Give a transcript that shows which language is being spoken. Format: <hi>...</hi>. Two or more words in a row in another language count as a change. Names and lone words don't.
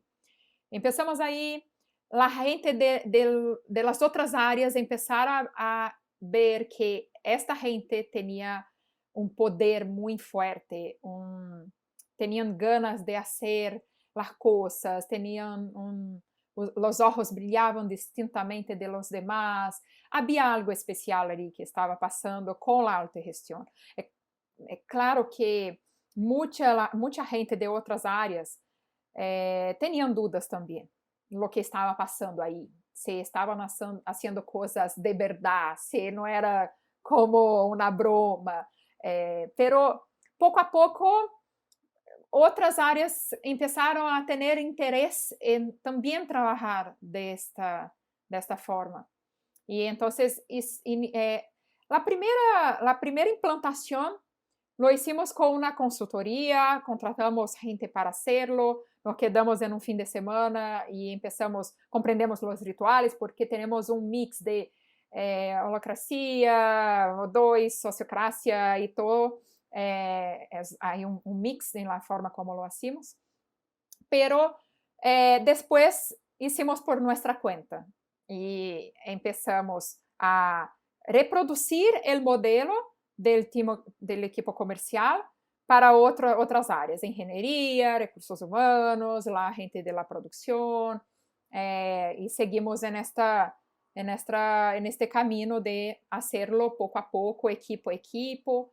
<es>Empezamos ahí, la gente de las otras áreas empezaron a ver que esta gente tenía un poder muy fuerte, tenían ganas de hacer las cosas, los ojos brillaban distintamente de los demás, había algo especial</es> <pt>ali que estava passando com a autogestão. É claro que muita gente de outras áreas tinham dúvidas também no que estava passando aí, se estavam fazendo coisas de verdade, se não era como uma broma, pero pouco a pouco outras áreas começaram a ter interesse em também trabalhar desta forma. E então, a primeira implantação</pt> <es>lo hicimos</es> <pt>com uma consultoria, contratamos gente</pt> <es>para hacerlo, nos quedamos</es> <pt>em um fim de semana e compreendemos os rituais, porque temos um mix de holacracia, O2, sociocracia e todo.</pt> <es>Hay un mix en la forma como lo hacemos, pero después hicimos por nuestra cuenta y empezamos a reproducir el modelo del equipo comercial para otras áreas, ingeniería, recursos humanos, la gente de la producción, y seguimos en este camino de hacerlo poco a poco, equipo a equipo.</es>